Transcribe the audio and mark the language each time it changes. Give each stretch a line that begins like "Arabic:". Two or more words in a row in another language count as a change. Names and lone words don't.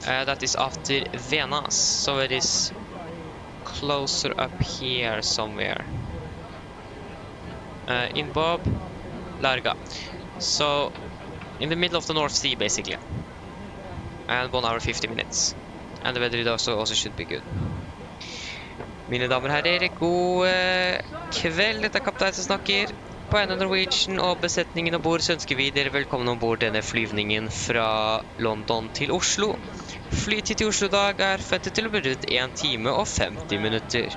English: That is after Venas, so it is closer up here somewhere. In Bob, Larga. So, in the middle of the North Sea, basically. And 1 hour 50 minutes. And the weather also should be good.
Norwegian: Mine damer og herrer, god kveld. Dette er kaptein som snakker. På AMD Norwegian og besetningen ombord så ønsker vi dere velkommen ombord denne flyvningen fra London til Oslo. Flytid til Oslo i dag er forventet til å bli rundt 1 time og 50 minutter.